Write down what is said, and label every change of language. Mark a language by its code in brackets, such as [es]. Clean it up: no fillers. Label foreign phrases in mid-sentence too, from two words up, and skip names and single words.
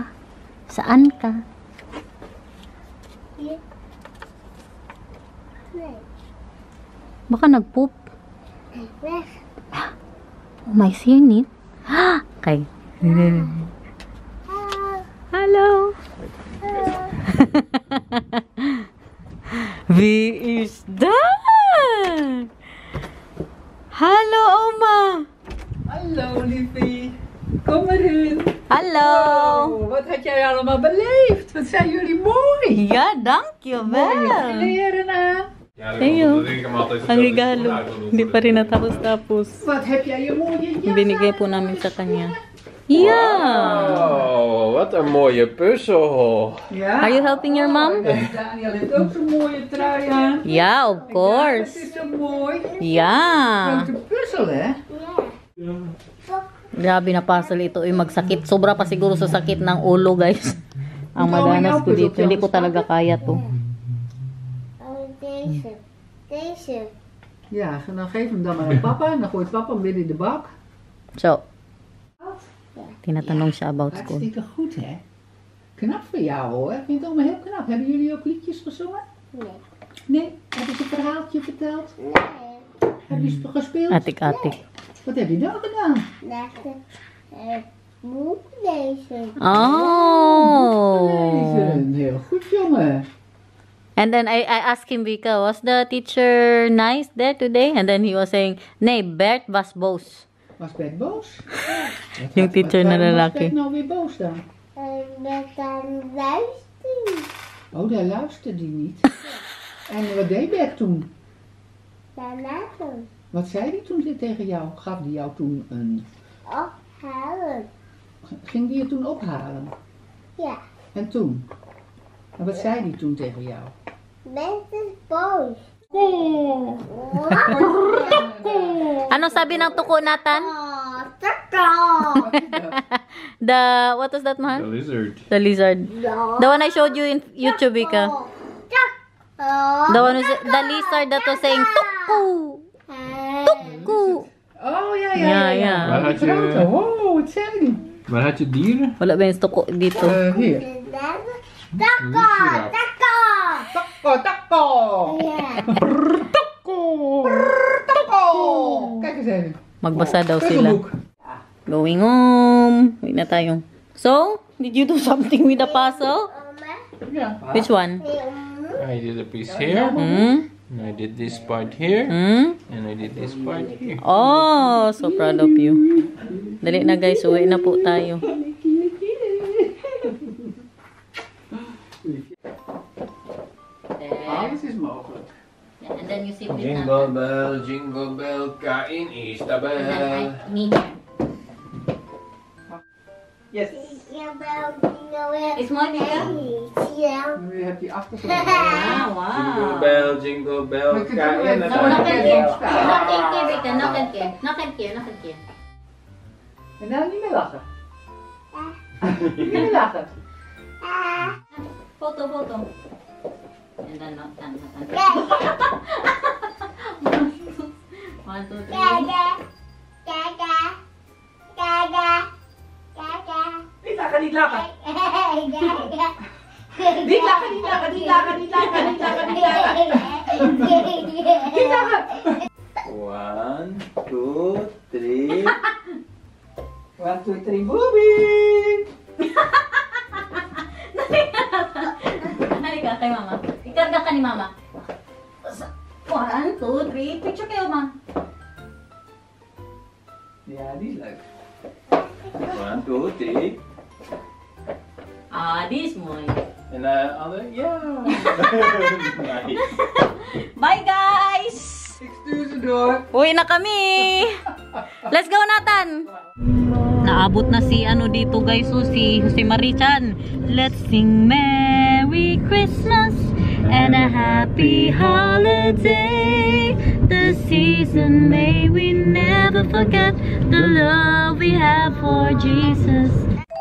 [tl] Saan ka? Baka nag-poop. Oh, may sinit. Okay. [en] Hello. V is done. [nl] Hallo, Oma. Hallo, liefie. Kom maar in. Hallo. Oh, wat had jij allemaal beleefd? Wat zijn jullie mooi. Ja, dankjewel. Mooie kleren aan. [tl] Ayo. Ang regalo. Hindi pa rin natapos-tapos. [nl] Wat heb jij je mooie jas [tl] Binigay po namin sa kanya. [en] Yeah. [nl] Oh, wat een mooie puzzel. Ja. [en] Are you helping your mom? [nl] En Daniel heeft ook zo'n mooie trui aan. [en] Yeah, of [nl] Dat [en] course. [nl] is zo mooi. [en] Yeah. [nl] Grote puzzel, hè? [tl] Grabe na puzzle ito ay magsakit. Sobra pa siguro sa sakit ng ulo, guys. Ang madanas ko dito. Hindi ko talaga kaya to. [nl] Deze. Ja, dan geef hem dan maar aan papa. En dan gooit papa hem weer in de bak. [tl] So, tinatanong siya [en] about school. [nl] Hartstikke goed, hè? Knap voor jou, hoor. Ik vind het allemaal heel knap. Hebben jullie ook liedjes gezongen? Nee. Nee? Hebben ze een verhaaltje verteld? Nee. Hebben ze gespeeld? Atik-atik. Wat heb je dan gedaan? Boek lezen. Oh. Lezen. Heel goed, jongen. [en] And then I asked him, Vika, was the teacher nice there today? And then he was saying, [nl] nee, Bert was boos. Was Bert boos? [tl] Yung teacher na [nl] Waarom was [tl] lalaki. [nl] Bert nou weer boos dan? Met een luisteren. Oh, daar luisterde hij niet. En wat deed Bert toen? Daarna toen. Wat zei hij toen tegen jou? Gaf hij jou toen een... Ophalen. Ging hij je toen ophalen? Ja. En toen? En wat zei hij toen tegen jou? Mensen boos. [tl] Ano sabi ng tuko Nathan? Takka. [en] What was that, The man? lizard. The lizard. The one I showed you in YouTube, Vika. The one the lizard that was saying tuku. Tuku. [nl] Oh, ja, Ja. Waar had je, Oh, wat zei hij? waar had je dieren? [tl] Wala ba yung tuko dito? [nl] Hier. Takka. Takka. Takko, takko. Ja. Takko. Kijk eens even. [tl] Magbasa daw sila. [nl] Puzzelboek. [en] Going home. Wait [tl] na tayo. [en] So, did you do something with the puzzle? [nl] Ja. [en] Which one? I did a piece here. Hmm? And I did this part here. Hmm? And I did this part here. Oh, so proud of you. [tl] Dali na guys, uwi na po tayo. [nl] Alles is mogelijk. [en] And then you sit Jingle bell, kain is de bell. Yes. [nl] Is mooi, Vika? Ja. Nu heb je achtergrond. Ah, wow. [en] Jingle bell, [nl] Maar je kunt kain ook is even- de [en] Knock and bell. care. Knock and care, Vika. Knock and care. Knock and care. Knock and care. [nl] En nou niet meer lachen. Niet meer lachen. Foto. [en] And then knock and One, two, three. [nl] Niet lachen, niet lachen. Niet lachen. 1, 2, 3. [en] 1, 2, 3, boobie. [tl] Halika kay mama. Ikarga ka ni mama. 1, 2, 3. Picture kayo, ma. [nl] Ja, die is leuk. 1, 2, 3. [en] Ah, this mooi. [nl] En de andere? Ja. Nice. [en] Bye, guys! [nl] Ik stuur ze door. [tl] Uwi na kami! [en] Let's go, Nathan! [tl] Naabot na si ano dito, guys. So, si Jose Marichan. [en] Let's sing, Merry Christmas and a happy holiday. The season may we never forget the love we have for Jesus.